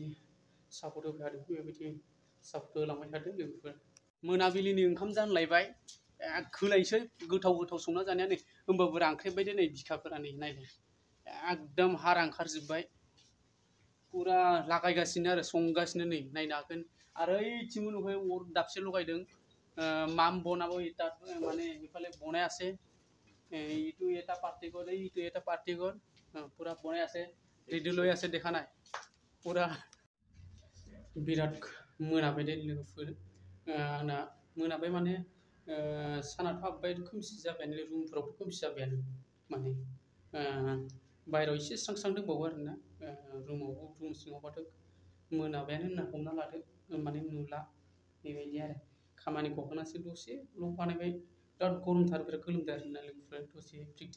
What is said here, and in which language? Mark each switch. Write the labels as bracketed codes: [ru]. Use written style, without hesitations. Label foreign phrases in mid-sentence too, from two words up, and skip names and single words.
[brx] सापर्ट होबाय थादों बेबायदि सापर्ट होलांबाय थादों लोगोफोर मोनाबिलिनि ओंखाम जानलायबाय खोलायसै गोथाव गोथाव संना जानाया नै होमबाबो रांख्रेबबाय दे नै बिखाफोरा नै नायलाय एकदम हारा ओंखारजोब्बाय पुरा लागायगासिनो आरो संगासिनो नै नायनो हागोन आरो ओइथिंबो नुबाय अर दाबसे लगायदों माम बनाबो माने इफाले बनायासे [as] ইটো এটা পার্টিগর ইটো এটা পার্টিগর পুরা বনে আছে রেডি লই আছে দেখা নাই পুরা [brx] বিরাট मोनाबाय दे लोगोफोर आंना मोनाबाय माने सानाथ' हाबबाय खोमसि जाबायानो रुमफोरावबो खोमसि जाबायानो माने बायहेरायाव एसे स्रां स्रां दंबावो आरोना रुमावबो रुम सिङावबाथ' मोनाबायानो होनना हमना लादो माने नुला बेबायदि आरो खामानि गखांनासो दसे ब्लग बानायबाय बिराद गरमथार बिराद गोलोमदों आरोना लोगोफोर दसे प्रेक्टिस